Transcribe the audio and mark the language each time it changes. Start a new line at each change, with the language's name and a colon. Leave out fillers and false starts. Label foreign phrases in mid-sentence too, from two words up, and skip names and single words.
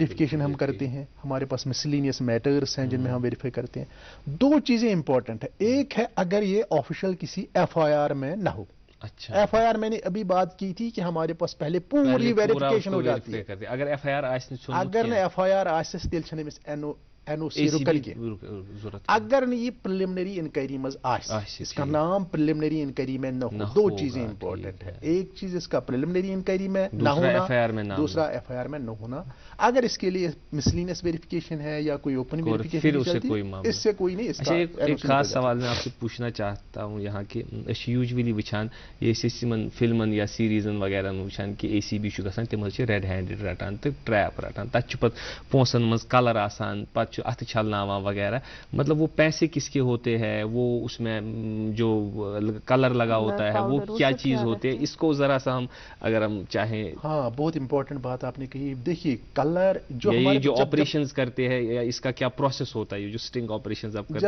Urdu: ویریفیکیشن ہم کرتے ہیں. ہمارے پاس
English: miscellaneous matters
Urdu: ہیں جن میں ہم ویریفائی کرتے ہیں. دو چیزیں امپورٹنٹ ہیں, ایک ہے اگر یہ آفیشیل کسی FIR میں نہ ہو. اچھا, FIR میں نے ابھی بات کی تھی کہ ہمارے پاس پہلے پوری ویریفیکیشن ہو جاتی ہے. اگر FIR
Kashmiri: اگر نہ FIR آسس تیل چھنے مس NOC رکن کے
Urdu: اگر نہیں یہ
English: preliminary inquiry
Urdu: مز اس کا نام
English: preliminary inquiry
Urdu: میں نہ ہو. دو چیزیں امپورٹنٹ ہے. ایک چیز اس کا
English: preliminary inquiry
Urdu: میں نہ ہونا, دوسرا FIR میں نہ ہونا. اگر اس کے لیے مسلینس ویریفیکیشن ہے یا کوئی
English: open verification
Urdu: اس سے کوئی نہیں. اس کا ایک خاص سوال میں آپ سے پوچھنا چاہتا ہوں یہاں کہ
Kashmiri: یوجولی وچان یہ فلمن یا سیریزن وغیرہ وچان کہ ACB گژھان تم
English: red handed
Kashmiri: رٹان تو ٹریپ رٹان تک پتہ پونسن مز کلر آسان پتہ اتھ چھلناوان وغیرہ.
Urdu: مطلب وہ پیسے کس کے ہوتے ہیں, وہ اس میں جو کلر لگا ہوتا ہے وہ کیا چیز ہوتے ہیں, اس کو ذرا سا ہم اگر ہم چاہیں. ہاں بہت امپورٹنٹ بات آپ نے کہی. دیکھیے کلر جو آپریشنز کرتے ہیں یا اس کا کیا پروسیس ہوتا ہے, جو
English: sting operations
Urdu: آپ کرتے ہیں,